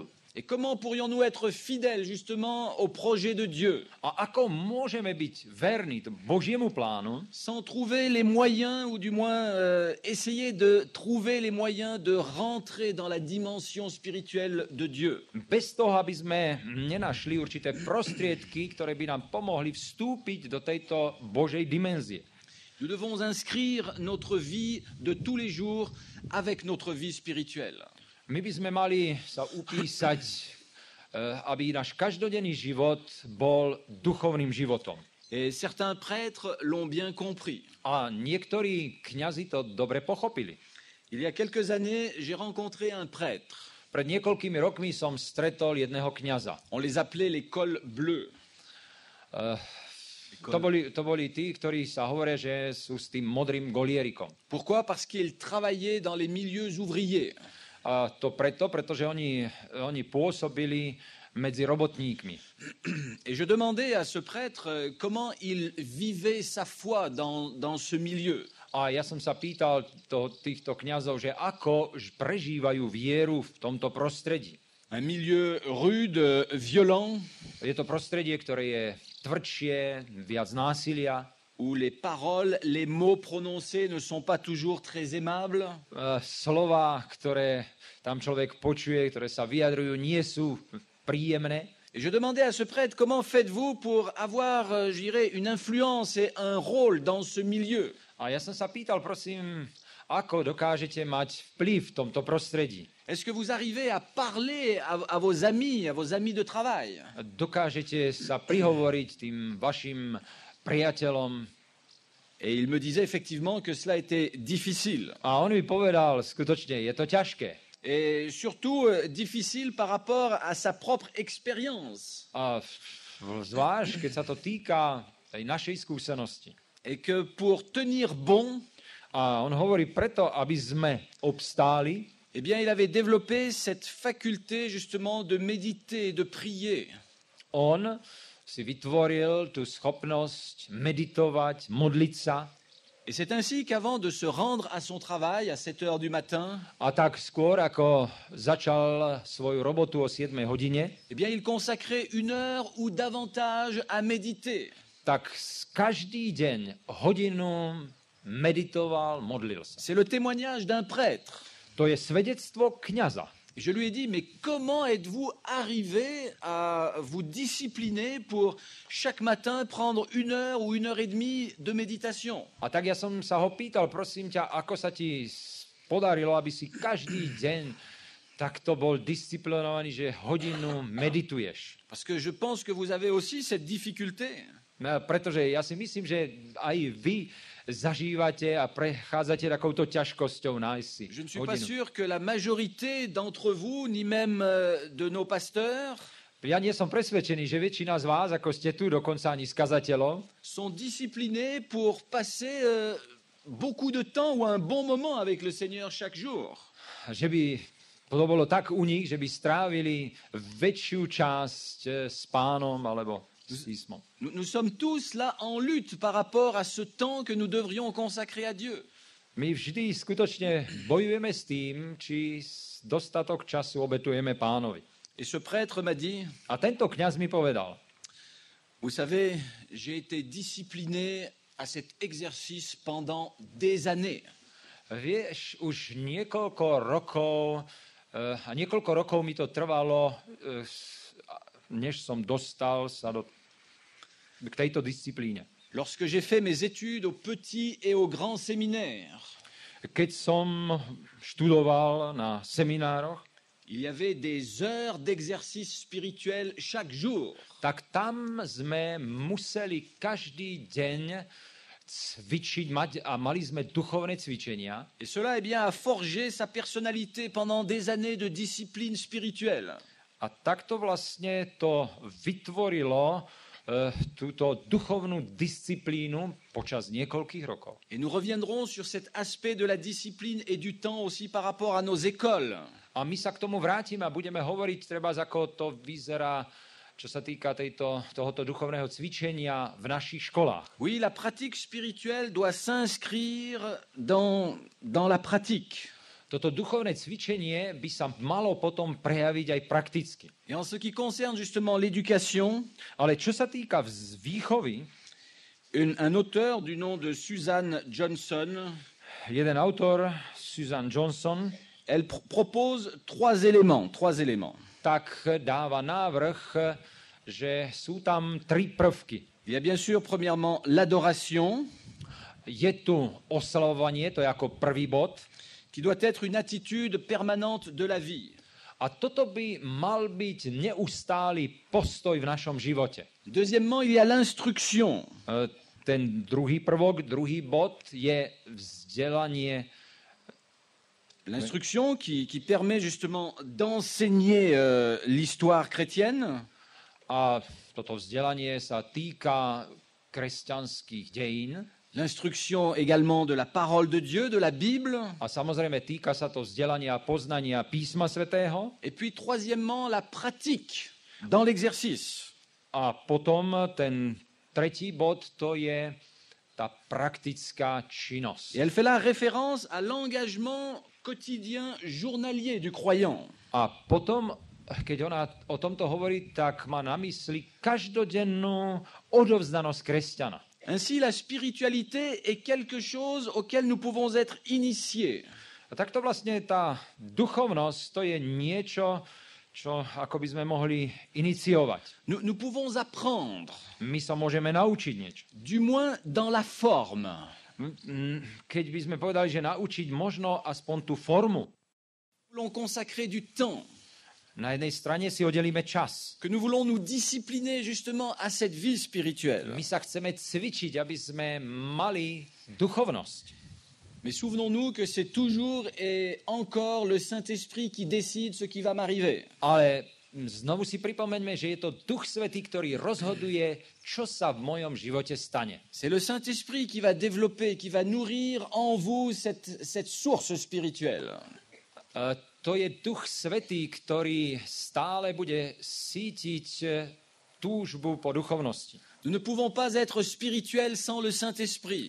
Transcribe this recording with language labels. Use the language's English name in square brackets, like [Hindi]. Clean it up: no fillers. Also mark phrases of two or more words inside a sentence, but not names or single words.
[French] Et comment pourrions-nous être fidèles justement au projet de Dieu? [Slovak] A ako môžeme byť verní Božiemu plánu? [French] Sans trouver les moyens, ou du moins essayer de trouver les moyens de rentrer dans la dimension spirituelle de Dieu. [Slovak] Bez toho, aby sme nenašli určité prostriedky, ktoré by nám pomohli vstúpiť do tejto Božej dimenzie. [French] Nous devons inscrire notre vie de tous les jours avec notre vie spirituelle. [Slovak] My by sme mali sa upísať, aby náš každodenný život bol duchovným životom. [French] Et certains prêtres l'ont bien compris. [Slovak] A niektorí kňazi to dobre pochopili. [French] Il y a quelques années, j'ai rencontré un prêtre. [Slovak] Pred niekoľkými rokmi som stretol jedného kňaza. [French] On les appelait les cols bleus. [Slovak] To boli tí, ktorí sa hovoria, že sú s tým modrým golierikom. [French] Pourquoi? Parce qu'ils travaillaient dans les milieux ouvriers. [Slovak] A to pretože oni pôsobili medzi robotníkmi. [French] Et je demandais à ce prêtre comment il vivait sa foi dans ce milieu. [Slovak] A ja som sa pýtal týchto kňazov, že ako prežívajú vieru v tomto prostredí. [French] Un milieu rude, violent, [Slovak] Je to prostredie, ktoré je tvrdšie, viac násilia, [French] où les paroles, les mots prononcés ne sont pas toujours très aimables. [Slovak] slova, ktoré tam človek počuje, ktoré sa vyjadrujú, nie sú príjemné. [French] Et je demandais à ce prêtre comment faites-vous pour avoir, je dirais, une influence et un rôle dans ce milieu. [Slovak] A ja som sa pýtal, prosím, ako dokážete mať vplyv v tomto prostredí? [French] Est-ce que vous arrivez à parler à vos amis de travail? [Slovak] Dokážete sa prihovoriť tým vašim priateľom? [French] Et il me disait effectivement que cela était difficile. [Slovak] A on mi povedal, skutočne, je to ťažké. [French] Et surtout difficile par rapport à sa propre expérience. [Slovak] A zvlášť, keď sa to týka tej našej skúsenosti. [French] Et que pour tenir bon, [Slovak] A on hovorí preto, aby sme obstáli, [French] eh bien, il avait développé cette faculté justement de méditer, de prier. [Slovak] on si vytvoril tú schopnosť meditovať, modliť sa. [French] Et c'est ainsi qu'avant de se rendre à son travail à 7 heures du matin, [Slovak] A tak skôr, ako začal svoju robotu o 7 hodine, [French] eh bien, il consacrait 1 heure ou davantage à méditer. [Slovak] tak každý deň hodinu meditoval, modlil sa. [French] C'est le témoignage d'un prêtre. [Slovak] To je svedectvo kňaza. [French] Et je lui ai dit, mais comment êtes-vous arrivé à vous discipliner pour chaque matin prendre 1 heure ou 1 heure et demie de méditation? [Slovak] A tak ja som sa ho pýtal, prosím ťa, ako sa ti podarilo, aby si každý deň takto bol disciplinovaný, že hodinu medituješ. [French] Parce que je pense que vous avez aussi cette difficulté. [Slovak] Pretože ja si myslím, že aj vy zažívate a prechádzate takouto ťažkosťou nájsť si [French] Je ne suis pas [Slovak] hodinu. [French] sûr que la majorité d'entre vous, ni même de nos pasteurs, [Slovak] Ja nie som presvedčený, že väčšina z vás, ako ste tu, dokonca ani z kazateľov, [French] sont disciplinés pour passer beaucoup de temps ou un bon moment avec le Seigneur chaque jour. [Slovak] že by to bolo tak u nich, že by strávili väčšiu časť s pánom alebo s písmom. [French] Nous sommes tous là en lutte par rapport à ce temps que nous devrions consacrer à Dieu. [Slovak] My vždy skutočne bojujeme s tým, či dostatok času obetujeme pánovi. [French] Et ce prêtre m'a dit, [Slovak] A tento kňaz mi povedal, [French] vous savez, j'ai été discipliné à cet exercice pendant des années. [Slovak] vieš, už niekoľko rokov mi to trvalo, než som dostal sa k tejto disciplíne. [French] Lorsque j'ai fait mes études au petit et au grand séminaire, [Slovak] Keď som študoval na seminároch, [French] il y avait des heures d'exercice spirituel chaque jour. [Slovak] tak tam sme museli každý deň cvičiť a mali sme duchovné cvičenia. [French] Et cela, eh bien, a forgé sa personnalité pendant des années de discipline spirituelle. [Slovak] A takto vlastne to vytvorilo túto duchovnú disciplínu počas niekoľkých rokov. [French] Et nous reviendrons sur cet aspect de la discipline et du temps aussi par rapport à nos écoles. [Slovak] A my sa k tomu vrátime a budeme hovoriť, treba ako to vyzerá, čo sa týka tohoto duchovného cvičenia v našich školách. [French] Oui, la pratique spirituelle doit s'inscrire dans la pratique. [Slovak] Toto duchovné cvičenie by sa malo potom prejaviť aj prakticky. [French] Et en ce qui concerne justement l'éducation, [Slovak] Ale čo sa týka výchovy, [French] un auteur du nom de Suzanne Johnson, [Slovak] jeden autor, Susan Johnson, [French] elle propose trois éléments. [Slovak] tak dáva návrh, že sú tam 3 prvky. [French] Il y a bien sûr, premièrement, l'adoration, [Slovak] je tu oslavovanie, to je ako prvý bod. [French] qui doit être une attitude permanente de la vie. [Slovak] A toto by mal byť neustály postoj v našom živote. [French] Deuxièmement, il y a l'instruction. [Slovak] Ten druhý prvok, druhý bod je vzdelanie. [French] L'instruction qui permet justement d'enseigner l'histoire chrétienne. [Slovak] A toto vzdelanie sa týka kresťanských dejín. [French] L'instruction également de la parole de Dieu, de la Bible. [Slovak] A samozrejme týka sa to vzdelania a poznania písma svätého. [French] Et puis troisièmement, la pratique dans l'exercice. [Slovak] A potom ten tretí bod, to je tá praktická činnosť. [French] Et elle fait là référence à l'engagement quotidien journalier du croyant. [Slovak] A potom, keď ona o tomto hovorí, tak má na mysli každodennú odovzdanosť kresťana. [French] Ainsi, la spiritualité est quelque chose auquel nous pouvons être initiés. [Slovak] A takto vlastne tá duchovnosť, to je niečo, čo ako by sme mohli iniciovať. [French] Nous pouvons apprendre, [Slovak] My sa môžeme naučiť niečo. [French] du moins dans la forme. [Slovak] Keď by sme povedali, že naučiť možno aspoň tú formu. [French] Nous voulons consacrer du temps, [Slovak] Na jednej strane si oddelíme čas. [French] que nous voulons nous discipliner justement à cette vie spirituelle. [Slovak] My sa chceme cvičiť, aby sme mali duchovnosť. [French] Mais souvenons-nous que c'est toujours et encore le Saint-Esprit qui décide ce qui va m'arriver. [Slovak] Ale znovu si pripomeňme, že je to Duch Svätý, ktorý rozhoduje, čo sa v mojom živote stane. [French] C'est le Saint-Esprit qui va développer, qui va nourrir en vous cette source spirituelle. [Slovak] To je Duch Svätý, ktorý stále bude sítiť túžbu po duchovnosti. [French] Nous ne pouvons pas être spirituels sans le Saint-Esprit.